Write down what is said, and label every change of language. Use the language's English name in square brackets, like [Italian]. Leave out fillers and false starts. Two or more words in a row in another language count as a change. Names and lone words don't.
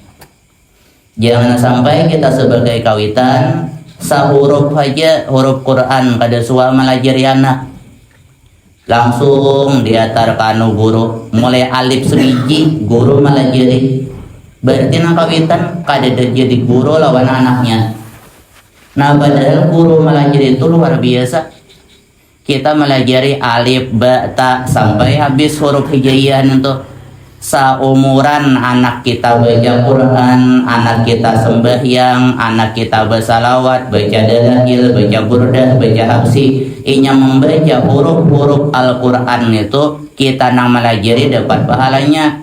[Banjar] Jangan sampai kita sebagai kawitan sahuruf aja huruf Quran kada suah melajari anak, langsung diatar kanu guru mulai alif sebiji guru melajari. Berarti nang kawitan kada jadi guru lawan anaknya. Nah, padahal guru melajari itu luar biasa. Kita melajari alif, ba, ta sampai habis huruf hijaiyah itu. Saumuran anak kita baca Quran, anak kita sembahyang, anak kita bersalawat, baca dalail, baca burdah, baca habsi, inya membaca huruf-huruf Al-Quran itu kita nang melajari dapat pahalanya.